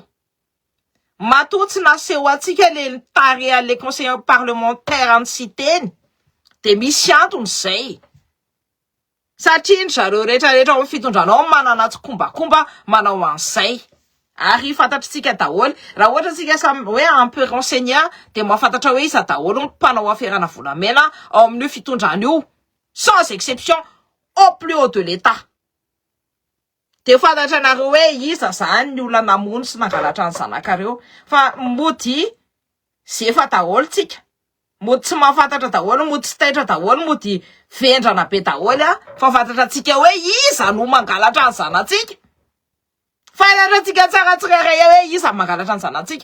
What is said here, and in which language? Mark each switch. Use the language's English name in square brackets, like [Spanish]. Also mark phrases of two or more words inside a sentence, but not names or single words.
[Malagasy] Matotsy naseho atsika le tarea le [French] conseillers parlementaires [Malagasy] any citeny, de misy antony zay. Satria ny zareo rehetrarehetra ao amin'ny fitondranao manana tsikombakomba manao an'izay. Ary fantatritsika daholo, raha ohatra tsika samy hoe [French] un peu renseigné [Malagasy] de mahafantatra hoe iza daholo ny mpanao aferana volamena ao amin'io fitondrana io, [French] sans exception, au plus haut de l'État. [Malagasy] De fantatra nareo hoe iza zany ny olona namono sy nangalatra ny zanakareo. Fa mody zefa daholo tsika, mody tsy mahafantatra daholo, mody tsy taitra daholo, mody vendrana be daholo fa fantatra tsika hoe iza no mangalatra ny zanatsika. Fantatra tsika tsara tsirairay hoe iza mangalatra ny zanatsika.